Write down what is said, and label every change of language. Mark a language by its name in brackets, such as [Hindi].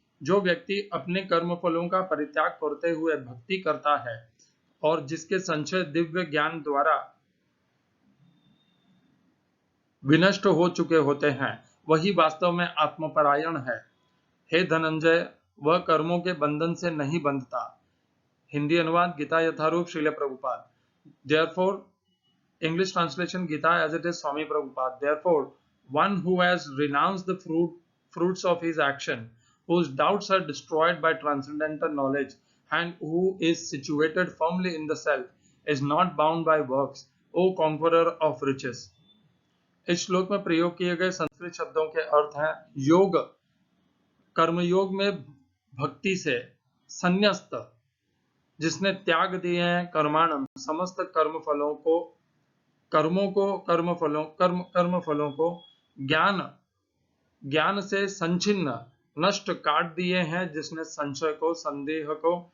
[Hindi] जो व्यक्ति अपने कर्म फलों का परित्याग करते हुए भक्ति करता है और जिसके संशय दिव्य ज्ञान द्वारा विनष्ट हो चुके होते हैं, वही वास्तव में आत्मपरायण है। हे धनंजय, वह कर्मों के बंधन से नहीं बंधता। हिंदी अनुवाद गीता यथारूप Srila Prabhupada. [English] Therefore, English translation Gita as it is Swami Prabhupada. Therefore, one who has renounced the fruits of his action, whose doubts are destroyed by transcendental knowledge, and who is situated firmly in the self, is not bound by works, O conqueror of riches. [Hindi] इस श्लोक में प्रयोग किए गए संस्कृत शब्दों के अर्थ हैं योग, कर्मयोग में भक्ति से, संन्यस्त, जिसने त्याग दिए हैं, कर्माणम, समस्त कर्म फलों को, कर्म फलों को, ज्ञान से संचिन्न, नष्ट, काट दिए हैं, जिसने संशय को, संदेह को।